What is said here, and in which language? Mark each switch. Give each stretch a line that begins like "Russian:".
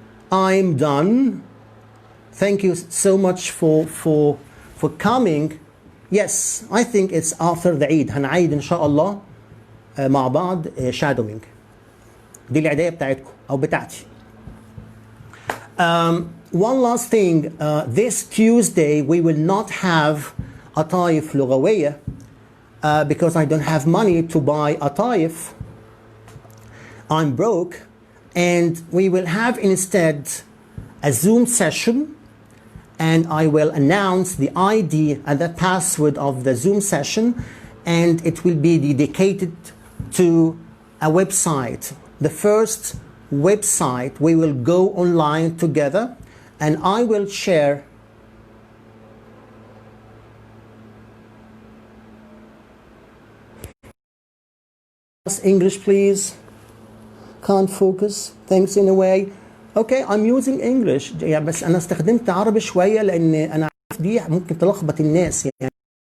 English: I'm done. Thank you so much for coming. Yes, I think it's after the Eid.
Arabic: هنعيد إن شاء الله مع بعض shadowing. دي العيدية بتاعتكم أو بتاعتي.
English: One last thing. This Tuesday we will not have قطايف لغوية because I don't have money to buy قطايف. I'm broke. And we will have instead a Zoom session, and I will announce the ID and the password of the Zoom session, and it will be dedicated to a website. The first website, we will go online together, and I will share English, please. Can't focus. Thanks in a way. Okay, I'm using English.
Arabic: يعني بس أنا استخدمت عربي شوية لأن أنا عارف دي ممكن تلخبط الناس يعني.